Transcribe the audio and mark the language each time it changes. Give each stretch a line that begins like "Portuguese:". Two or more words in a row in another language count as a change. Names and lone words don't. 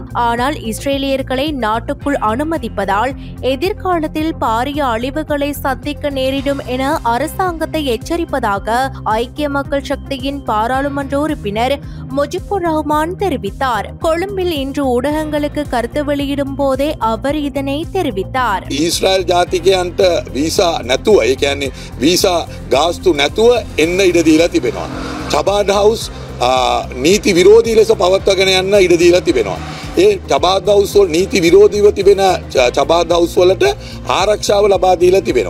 Tamil: ஆனால் இஸ்ரேலியர்களை நாட்டுக்குள் அனுமதிப்பதால் எதிர்காலத்தில் பாரிய அழிவுகளை சந்திக்க நேரிடும் என அரசாங்கத்தை எச்சரிப்பதாக ஐக்கிய மக்கள் சக்தியின் பாராளுமன்ற உறுப்பினர் முஜிபுர் ரஹ்மான் தெரிவித்தார். கொழும்பில் இன்று ஊடகங்களுக்கு கருத்து வெளியிடும் போதே அவர் இதனை தெரிவித்தார்.
Sinhala: ඊශ්‍රායල් ජාතිකයන්ට වීසා නැතුව, ඒ කියන්නේ වීසා ගාස්තු නැතුව එන්න ඉඩ දීලා තිබෙනවා. චබාඩ් හවුස් නීති විරෝධී ලෙස පවත්වාගෙන යන්න ඉඩ දීලා තිබෙනවා. ඒ චබාඩ් හවුස් වල නීති විරෝධීව තිබෙන චබාඩ් හවුස් වලට ආරක්ෂාව ලබා දීලා තිබෙනවා.